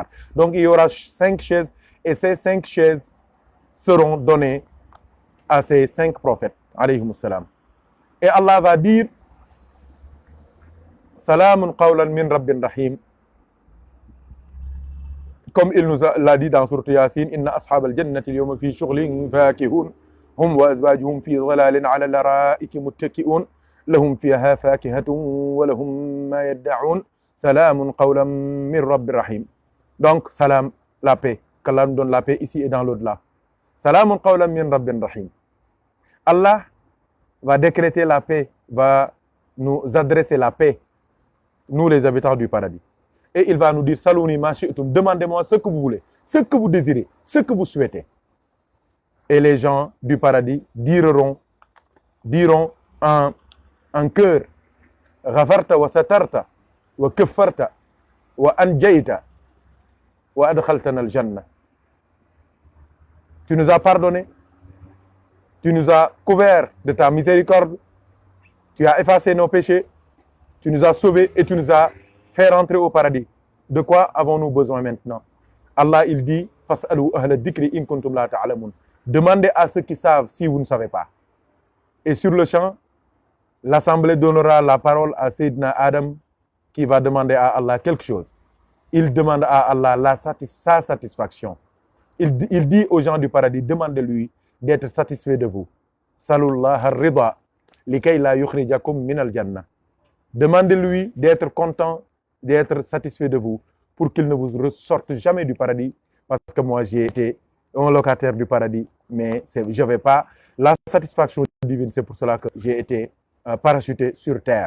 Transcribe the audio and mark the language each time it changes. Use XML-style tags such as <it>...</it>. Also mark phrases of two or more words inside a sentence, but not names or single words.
<fr>Donc il y aura 5 chaises et ces 5 chaises seront données à ces 5 prophètes,</fr> <ar>عليهم السلام.</ar> <fr>Et Allah va dire</fr> <ar>سلام قولا من رب رحيم.</ar> <fr>Comme il nous l'a dit dans Sourate Yasin,</fr> <ar>إن أصحاب الجنة اليوم في شغل فاكهون هم وأزواجهم في ظلال على الأرائك متكئون لهم فيها فاكهة ولهم ما يدعون سلام قولا من رب رحيم.</ar> <fr>Donc, salam, la paix. Qu'Allah nous donne la paix ici et dans l'au-delà.</fr> <ar>سلام قولا من رب رحيم.</ar> <fr>Allah va décréter la paix, va nous adresser la paix, nous les habitants du paradis. Et il va nous dire,</fr> <ar>سلوني ما شئتم,</ar> <fr>demandez-moi ce que vous voulez, ce que vous désirez, ce que vous souhaitez. Et les gens du paradis diront en cœur,</fr> <ar>غفرت وسترت وكفرت وأنجيت وأدخلتنا الجنة.</ar> <fr>Tu nous as pardonné, tu nous as couverts de ta miséricorde, tu as effacé nos péchés, tu nous as sauvés et tu nous as fait rentrer au paradis. De quoi avons-nous besoin maintenant? Allah, il dit,</fr> <ar>فاسألوا أهل الذكر إن كنتم لا تعلمون.</ar> <fr>Demandez à ceux qui savent si vous ne savez pas. Et sur le champ, l'assemblée donnera la parole à Sayyidina Adam qui va demander à Allah quelque chose. Il demande à Allah sa satisfaction. Il dit aux gens du paradis, demandez-lui d'être satisfait de vous.</fr> <ar>سلوا الله الرضا لكي لا يخرجكم من الجنة.</ar> <fr>Demandez-lui d'être content, d'être satisfait de vous pour qu'il ne vous ressorte jamais du paradis parce que moi j'ai été un locataire du paradis mais je vais pas. La satisfaction divine, c'est pour cela que j'ai été parachuté sur terre.</fr>